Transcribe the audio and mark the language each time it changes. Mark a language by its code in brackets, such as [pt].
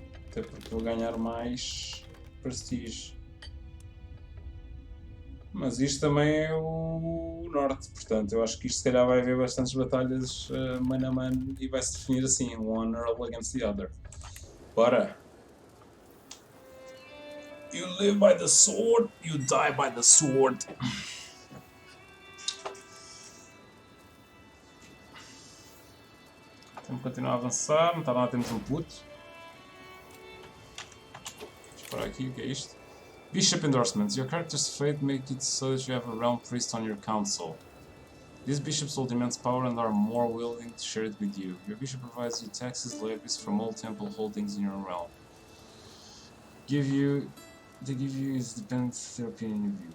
[pt] Até porque vou ganhar mais prestígio. Mas isto também é o norte, portanto eu acho que isto se calhar vai haver bastantes batalhas mano a mano e vai se definir assim, [en] one earl against the other. [pt] Bora! [en] You live by the sword, you die by the sword. [pt] Temos que continuar a avançar, não está lá, temos um puto. Vamos parar aqui, o que é isto? [en] Bishop endorsements. Your character's fate make it so that you have a realm priest on your council. These bishops hold immense power and are more willing to share it with you. Your bishop provides you taxes, levies from all temple holdings in your realm. They give you is depends their opinion of you.